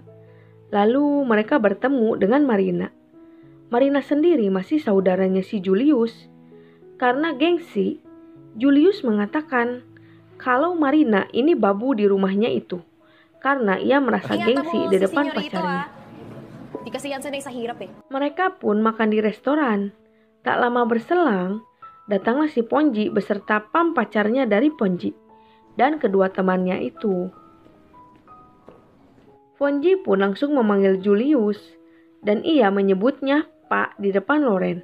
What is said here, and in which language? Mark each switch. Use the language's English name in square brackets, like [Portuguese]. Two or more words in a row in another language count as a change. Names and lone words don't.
[Indonesian] Lalu mereka bertemu dengan Marina. Marina sendiri masih saudaranya si Julius. Karena gengsi, Julius mengatakan kalau Marina ini babu di rumahnya itu. Karena ia merasa gengsi di depan pacarnya. [Filipino] Di kasi yan sanay sa hirap eh. [Indonesian] Mereka pun makan di restoran. Tak lama berselang, datanglah si Ponji beserta Pam pacarnya dari Ponji dan kedua temannya itu. Ponji pun langsung memanggil Julius dan ia menyebutnya Pak di depan Lauren.